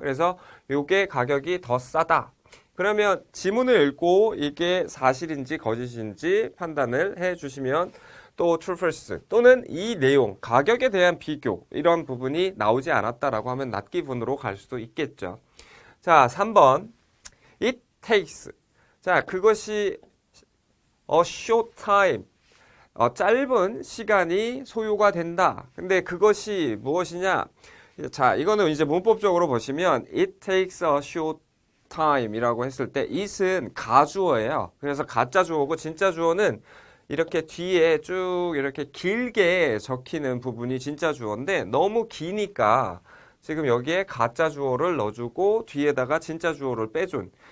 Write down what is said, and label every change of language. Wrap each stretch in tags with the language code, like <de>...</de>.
<ko>그래서 이게 가격이 더 싸다. 그러면 지문을 읽고 이게 사실인지 거짓인지 판단을 해 주시면 또 true false 또는 이 내용 가격에 대한 비교 이런 부분이 나오지 않았다라고 하면 not given으로 갈 수도 있겠죠. 자, 3번</ko> <en>it takes.</en> <ko>자, 그것이</ko> <en>a short time.</en> <ko>짧은 시간이 소요가 된다. 근데 그것이 무엇이냐? 자, 이거는 이제 문법적으로 보시면</ko> <en>it takes a short time</en> <ko>이라고 했을 때 it은 가주어예요. 그래서 가짜 주어고 진짜 주어는 이렇게 뒤에 쭉 이렇게 길게 적히는 부분이 진짜 주어인데 너무 기니까 지금 여기에 가짜 주어를 넣어주고 뒤에다가 진짜 주어를 빼준.</ko>